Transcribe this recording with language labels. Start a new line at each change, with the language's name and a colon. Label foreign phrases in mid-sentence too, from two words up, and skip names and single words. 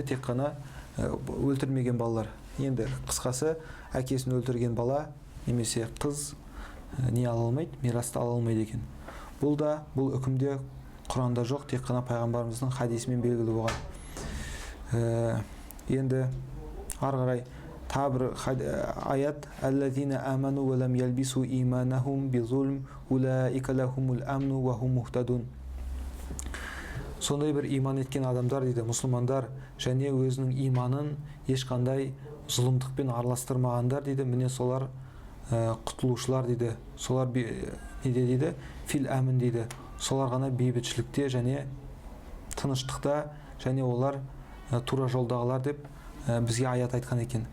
Kazakh: Тек қана өлтірмеген балалар. Енді қысқасы, әкесін өлтірген бала немесе қыз не ала алмайды? Мирасты ала алмайды екен. Бұл үкімде Құранда жоқ, тек қана пайғамбарымыздың хадисімен белгілі болған. Енді ары қарай тағы бір аят,
Arabic: «الذين آمنوا ولم يلبسوا إيمانهم بظلم أولئك لهم الأمن وهم مهتدون».
Kazakh: Сондай бір иман еткен адамдар дейді, мұсылмандар, және өзінің иманын ешқандай зұлымдықпен араластырмағандар дейді, міне солар құтылушылар дейді. Солар неде дейді?
Arabic: في الأمن
Kazakh: дейді. Солар ғана бейбітшілікте және тыныштықта, және олар тура жолдағылар деп бізге аят айтқан екен.